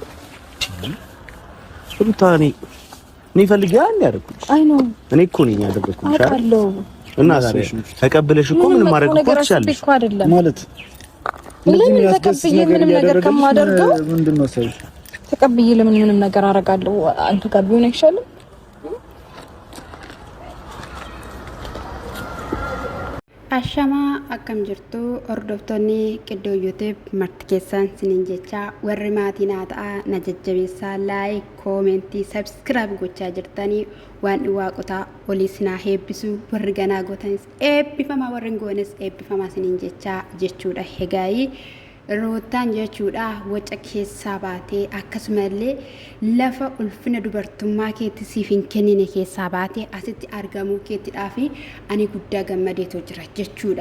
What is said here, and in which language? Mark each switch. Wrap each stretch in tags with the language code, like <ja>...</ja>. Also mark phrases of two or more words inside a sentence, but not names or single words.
<am>ሩታ እኔ ፈልጌ አንድ ያደርኩሽ አይ ነው እኔ እኮ ነኝ ያደረኩሽ አውቃለሁ እና ዛሬ ተቀበለሽ እኮ ምን ማድረግ ትችላለሽ ማለት ለምን ተቀበየ ምንም ነገር ከማደርገው ምንድነው ሰው ተቀበየ ለምን ምንም ነገር አደርጋለሁ አንተ ጋር ቢሆን አይሻልም</am> <om>Ashama akkam jirtu hordoftoonni qiddoo YouTube marti keessan sinin jecha warri maatiin haa ta'a na jajjabeessaa</om> <en>laayik koomentii sabskiraayib</en> <om>gochaa jirtanii waan waaqota olii sinaa heebbisu warri ganaa gootanis eebbifamaa warri goones eebbifamaa sinin jechuudha hegaayii Ruutaan jechuudha waca keessaa baatee akkasumallee lafa ulfina dubartummaa keetti siif hin kennine keessaa baatee asitti argamuu keettidhaaf ani guddaa gammadeetu jira jechuudha.</om>